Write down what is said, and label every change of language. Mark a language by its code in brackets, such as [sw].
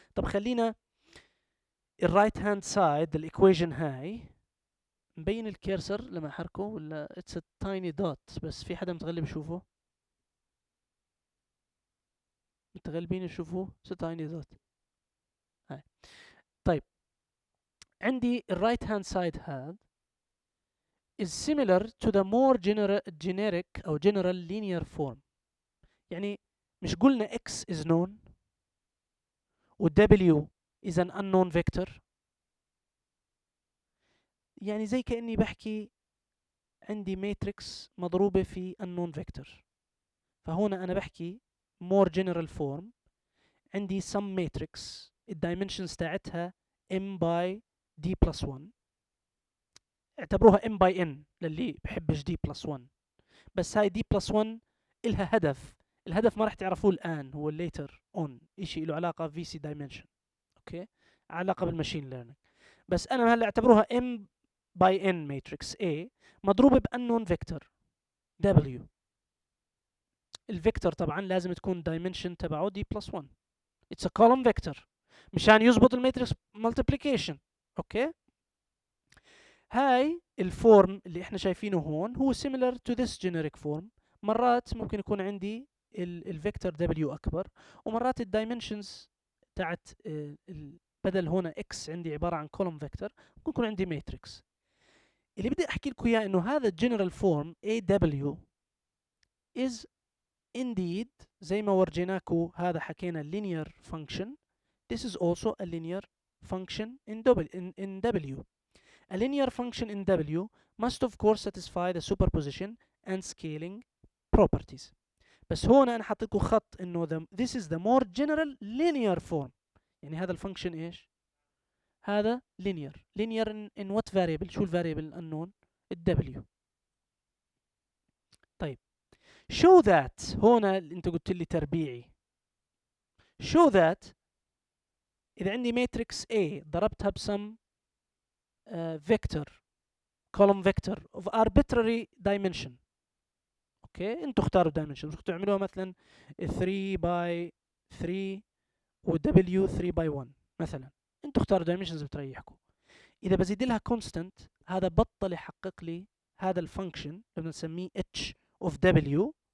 [ar] طب خلينا الرايت هاند سايد الايكويشن هاي مبين الكيرسر لما احركه ولا اتس تايني دوت؟ بس في حدا متغلب يشوفه؟ متغلبين يشوفوه؟ اتس تايني دوت. هاي طيب عندي الرايت هاند سايد هذا [en] is similar to the more generic أو general linear form. [ar] يعني مش قلنا [en] x is known [ar] و [en] w is an unknown vector؟ [ar] يعني زي كأني بحكي عندي matrix مضروبة في unknown vector، فهنا أنا بحكي [en] more general form. [ar] عندي [en] some matrix [ar] الدايمنشنز تاعتها m by d plus 1، اعتبروها m by n للي بحبش d plus 1. بس هاي d plus 1 إلها هدف، الهدف ما راح تعرفوه الآن، هو [en] later on، [ar] إشي له علاقة VC dimension. أوكي، علاقة بالماشين ليرنينج. بس أنا هلا اعتبروها m by n matrix A مضروبة بأنون فيكتور W. الفيكتور طبعا لازم تكون dimension تبعه d plus 1. [en] It's a column vector [ar] مشان يزبط الماتريكس [en] multiplication. [ar] اوكي، هاي الفورم اللي احنا شايفينه هون هو [en] similar to this generic form. [ar] مرات ممكن يكون عندي الفيكتور W اكبر، ومرات الدايمنشنز تاعت بدل هنا x عندي عبارة عن column vector، ممكن يكون عندي ماتريكس. اللي بدي احكي لكم اياه انه هذا الجنرال فورم AW [en] is indeed [ar] زي ما ورجيناكم، هذا حكينا [en] linear function. This is also a linear function in W. A linear function in W must of course satisfy the superposition and scaling properties. [ar] بس هون انا حاطط لكم خط انه [en] this is the more general linear form. [ar] يعني هذا الفانكشن ايش؟ هذا linear. [en] linear in what variable؟ [ar] شو الفاريبل [en] unknown؟ W. [ar] طيب [en] show that، [ar] هنا انت قلت لي تربيعي. [en] show that [ar] اذا عندي ماتريكس A ضربتها بسم vector [en] column vector of arbitrary dimension. [ar] اوكي، انتوا اختاروا dimension، ممكن تعملوها مثلا 3 by 3 و W 3 by 1 مثلا، انتوا اختاروا dimensions بتريحكم. اذا بزيد لها constant هذا بطل يحقق لي هذا الفانكشن اللي بنسميه h of W.